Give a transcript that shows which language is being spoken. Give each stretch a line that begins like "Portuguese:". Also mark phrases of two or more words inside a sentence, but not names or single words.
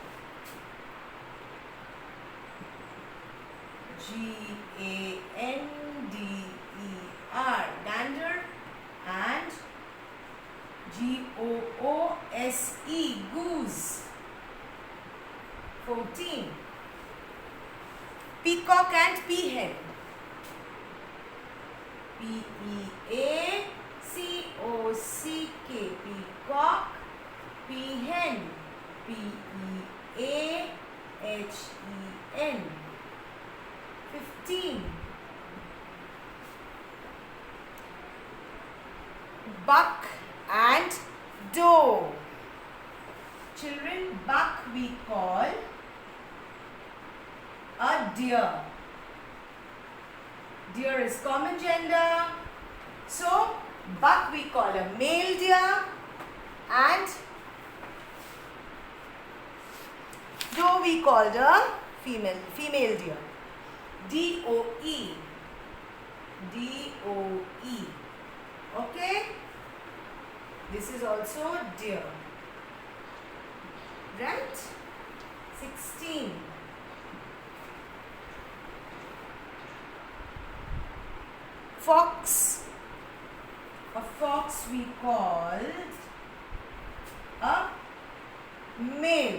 English: G-A-N-D-E-R. Gander and G-O-O-S-E, goose. 14. Peacock and peahen. P-E-A-C-O-C-K, peacock, peahen, P-E-A-H-E-N. 15. Buck and doe. Children, buck we call a deer. Deer is common gender. So, buck we call a male deer and doe we called a female deer. D-O-E. D-O-E. Okay? This is also deer. Right? 16. Fox. A fox we called a male.